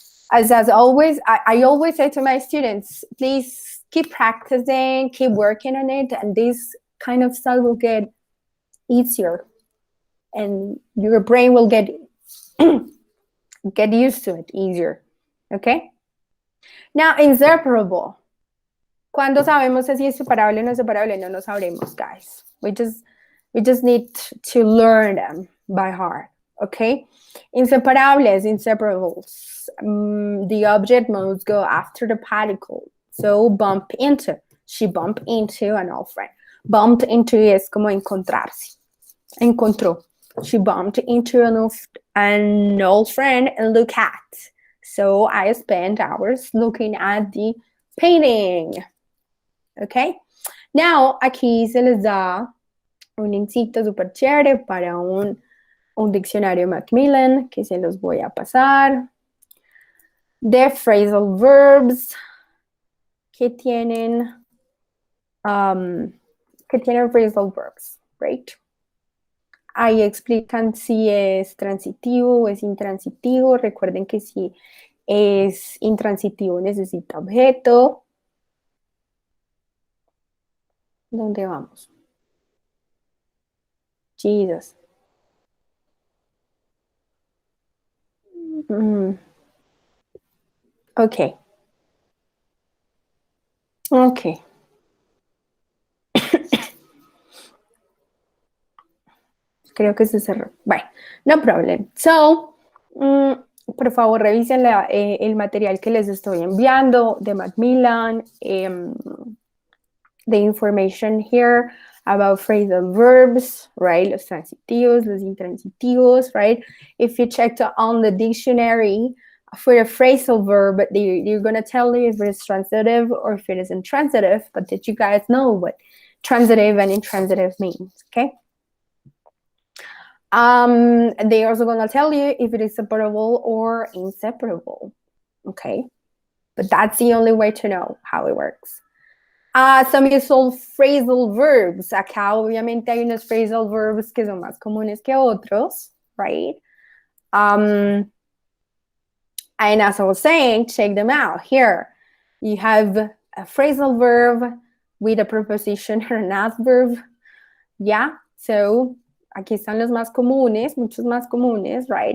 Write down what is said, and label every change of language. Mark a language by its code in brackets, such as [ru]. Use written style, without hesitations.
[en] But as always, I always say to my students, please keep practicing, keep working on it, and this kind of stuff will get easier, and your brain will get used to it easier. Okay? Now, inseparable. [es] ¿Cuándo sabemos si es separable o no separable? No lo sabremos, guys. [en] We just need to learn them by heart. Okay? Inseparables, inseparables. The object must go after the particle. So, bump into. She bumped into an old friend. [es] Bumped into es como encontrarse. Encontró. [en] She bumped into an old friend and look at. So, I spent hours looking at the painting. Okay? [es] Now, aquí se les da un linkcito súper chévere para un diccionario Macmillan que se los voy a pasar. De phrasal verbs que tienen phrasal verbs, right? Ahí explican si es transitivo o es intransitivo. Recuerden que si es intransitivo necesita objeto. ¿Dónde vamos? [en] Jesus. Okay. Okay. [es] Creo que se cerró. Bueno, [en] no problem. [es] So, por favor, revisen el material que les estoy enviando de Macmillan. [en] The information here about phrasal verbs, right? [es] Los transitivos, los intransitivos, [en] right? If you checked on the dictionary for a phrasal verb, they're going to tell you if it's transitive or if it is intransitive, but did you guys know what transitive and intransitive means, okay? They're also gonna tell you if it is separable or inseparable. Okay, but that's the only way to know how it works. Some useful phrasal verbs. [es] Acá obviamente hay unos phrasal verbs que son más comunes que otros, right? [en] And as I was saying, check them out. Here, you have a phrasal verb with a preposition or an adverb. Yeah, so [es] aquí están los más comunes, muchos más comunes, right?